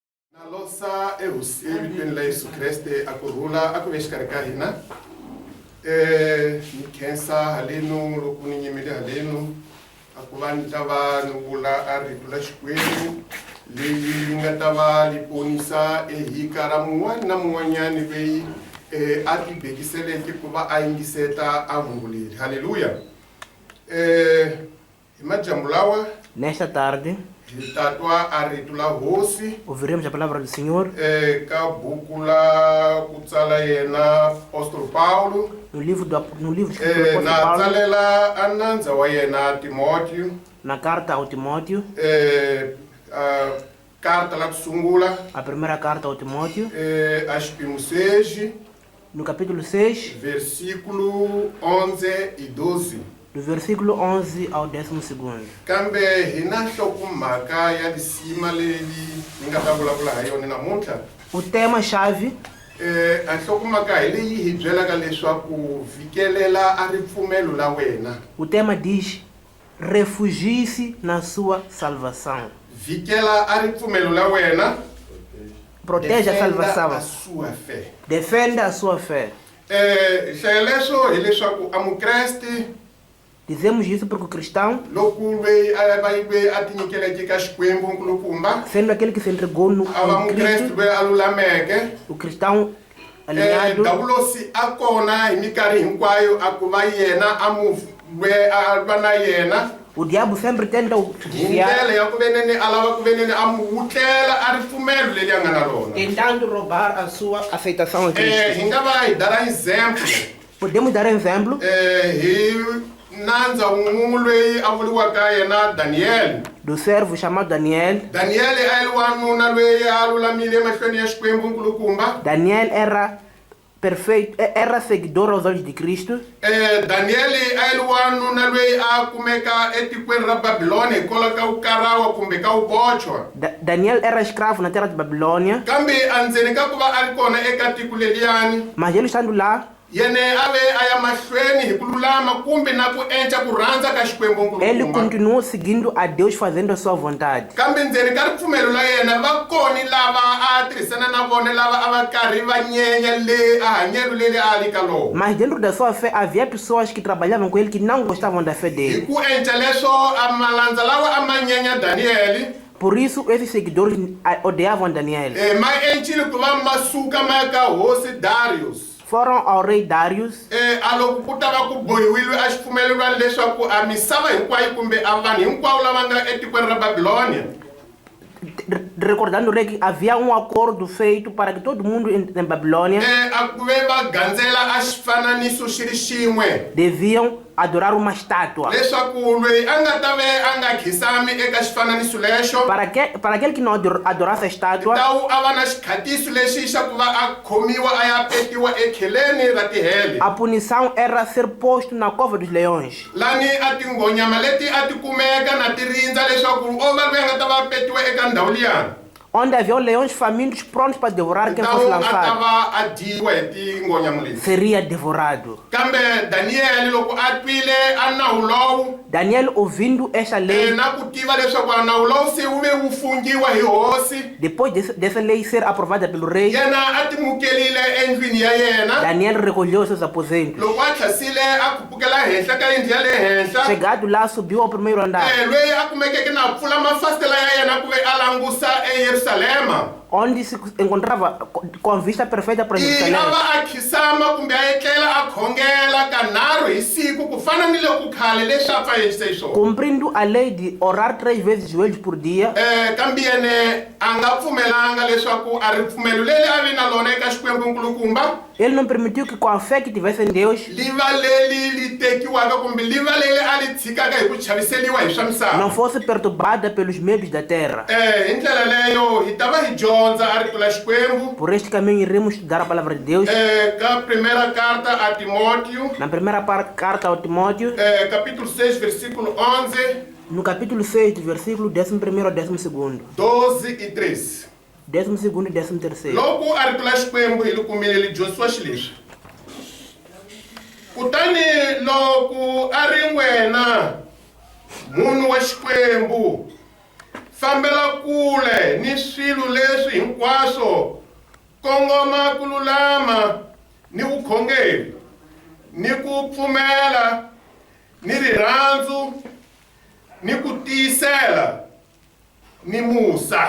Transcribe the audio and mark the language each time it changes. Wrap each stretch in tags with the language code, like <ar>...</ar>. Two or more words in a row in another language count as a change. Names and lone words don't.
<ts>Nalosa evitweni la Yesu Kreste akurula akuveshikarikahina nikhensa halenu lokuninyimile halenu akuvanja vanhu vula aritu la Xikwembu leyi nga ta va liponisa ehika ra mun'wana na mun'wanyani veyi a tibekiseleke ku va a yingiseta a hungu leri. Haleluya. Hi madyambu lawa</ts> <pt>Nesta tarde,</pt> <ts>tatwa aritu la hosi</ts> <pt>ouviremos a palavra do Senhor</pt> <ts>ka buku la ku tsala yena apostolo Paulo</ts> <pt>no livro do apóstolo na Paulo,</pt> <ts>tsalela anandza wa yena Timóteo</ts> <pt>na carta ao Timóteo,</pt> <ts>carta la ku sungula</ts> <pt>a primeira carta ao Timóteo,</pt> <ts>a xiphemu 6</ts> <pt>no capítulo 6, versículo 11 e 12. do versículo 11 ao 12.</pt> <ts>Kambe hina nhlokomhaka ya lisima leyi ni nga ta vulavula ha yona namuntlha.</ts> <pt>O tema-chave</pt> <ts>A nhlokomhaka hi leyi hi byelaka leswaku vikelela a ripfumelo la wena.</ts> <pt>o tema diz: refugie-se na sua salvação.</pt> <ts>Vikela a ripfumelo la wena.</ts> <pt>Proteja a Defenda a salvação. sua fé. Defenda a sua fé.</pt> <ts>Xeleswo hileswaku a mukreste</ts> <pt>Dizemos isso porque o cristão,</pt> <ts>loko lweyi a tinyikeleke ka Xikwembu nkulukumba</ts> <pt>sendo aquele que se entregou no</pt> <ts>a va</ts> <pt>em</pt> <ts>mukreste</ts> <pt>Cristo,</pt> <ts>lweyi a lulameke,</ts> <pt>o cristão alinhado,</pt> <ts>davulosi a kona hi minkarhi hinkwayo a ku va yena a lweyi a va na yena</ts> <pt>o diabo sempre tenta o</pt> <ts>hi</ts> <pt>desviar,</pt> <ts>ndlela ya ku veneni a lava ku veneni a mu wutlela a ripfumelo leri a nga na rona.</ts> <pt>tentando roubar a sua aceitação em Cristo.</pt> <ts>Hi nga va hi dala exemplo</ts> <pt>Podemos dar exemplo</pt> <ts>hi nandza wun'we lweyi a vuliwaka yena Daniel.</ts> <pt>do servo chamado Daniel.</pt> <ts>Daniel a ri wanuna lweyi a lulamile emahlweni ya Xikwembu nkulukumba.</ts> <pt>Daniel era perfeito, era seguidor aos olhos de Cristo.</pt> <ts>Daniel a ri wanuna lweyi a kumeka etikweni ra Babiloni hikwalaho ka ku karawa kumbe ka ku bochwa.</ts> <pt>Daniel era escravo na terra de Babilônia,</pt> <ts>Kambe andzeni ka ku va a ri kona eka tiko leliyani</ts> <pt>mas ele estando lá,</pt> <ts>yene a ve a ya mahlweni hi ku lulama kumbe na ku endla ku rhandza ka Xikwembu</ts> <pt>ele</pt> <ts>nkulukumba.</ts> <pt>continuou seguindo a Deus, fazendo a sua vontade.</pt> <ts>Kambe ndzeni ka ripfumelo la yena va koni lava a tirhisana na vona lava a va karhi va nyenya le a hanyelo leli a ri ka lona.</ts> <pt>Mas dentro da sua fé havia pessoas que trabalhavam com ele que não gostavam da fé</pt> <ts>Hi</ts> <pt>dele.</pt> <ts>ku endla leswo a malandza lawa a ma nyenya Daniel</ts> <pt>Por isso, esses seguidores odiavam Daniel.</pt> <ts>ma encile ku va ma suka ma ya ka hosi Darius.</ts> <pt>Foram ao rei Darius,</pt> <ts>A loko ku ta va ku bohiwile a xifumelelwani leswaku a misava hinkwayo kumbe a vanhu hinkwavo lava nga etikweni ra Babilônia</ts> <pt>recordando o rei que havia um acordo feito para que todo mundo em Babilônia</pt> <ts>a ku ve va gandzela a xifananiso xi ri xin'we</ts> <pt>deviam adorar uma estátua.</pt> <ts>leswaku lweyi a nga ta ve a nga khisami eka xifananiso lexo</ts> <pt>Para aquele que não adorasse a estátua,</pt> <ts>tawu a va na xikhatiso lexi xa ku va a khomiwa a ya petiwa ekheleni ra tihele</ts> <pt>a punição era ser posto na cova dos leões.</pt> <ts>lani a tinghonyama leti a ti kumeka na ti rindza leswaku o va lweyi a nga ta va a petiwa eka ndhawu liyani</ts> <pt>Onde havia leões famintos prontos para devorar quem fosse</pt> <ts>tawu a ta</ts> <pt>lançado.</pt> <ts>va a dyiwa hi tinghonyama leti.</ts> <pt>Seria devorado.</pt> <ts>Kambe Daniel loko a twile a nawu lowu</ts> <pt>Daniel, ouvindo esta lei,</pt> <ts>na ku tiva leswaku a nawu lowu se wu ve wu fungiwa hi hosi</ts> <pt>depois dessa lei ser aprovada pelo rei,</pt> <ts>yena a timukelile endlwini ya yena</ts> <pt>Daniel recolheu seus aposentos.</pt> <ts>loko a tlhasile a khupukela henhla ka yindlu ya le henhla</ts> <pt>Chegado lá, subiu ao primeiro andar,</pt> <ts>lweyi a kumekeke na pfula mafasitela ya yena ku ve a langusa eYerusalema</ts> <pt>onde se encontrava com vista perfeita para a Jerusalém.</pt> <ts>va a khisama kumbe a etlela a khongela kanharhu hi siku ku fana ni loko khale leswi a pfaendlise hi swona.</ts> <pt>Cumprindo a lei de orar 3 vezes de joelhos por dia,</pt> <ts>Kambe yene a nga pfumelanga leswaku a ripfumelo leri a ve na lona eka Xikwembu nkulukumba</ts> <pt>ele não permitiu que com a fé que tivesse em Deus,</pt> <ts>li va leli li tekiwaka kumbe li va leli a li tshikaka hi ku chaviseliwa hi swa misava.</ts> <pt>não fosse perturbada pelos medos da terra.</pt> <ts>Hi ndlela leyo hi ta va hi dyondza a rito la Xikwembu</ts> <pt>Por este caminho iremos estudar a palavra de Deus. ka primeira carta a Timóteo Na primeira carta ao Timóteo, capítulo 6 versículo 11, no capítulo 6, do versículo 11 ao 12. 12 e 13. 12º e 13º.</pt> <ts>Loko a rito la Xikwembu hi li kumile li dyondzisiwa xileswi. Kutani loko a ri n'wena munhu wa Xikwembu fambela kule ni swilo leswi hinkwaswo, kongoma ku lulama ni vukhongeri, ni ku pfumela, ni rirhandzu, ni ku tiyisela, ni musa.</ts>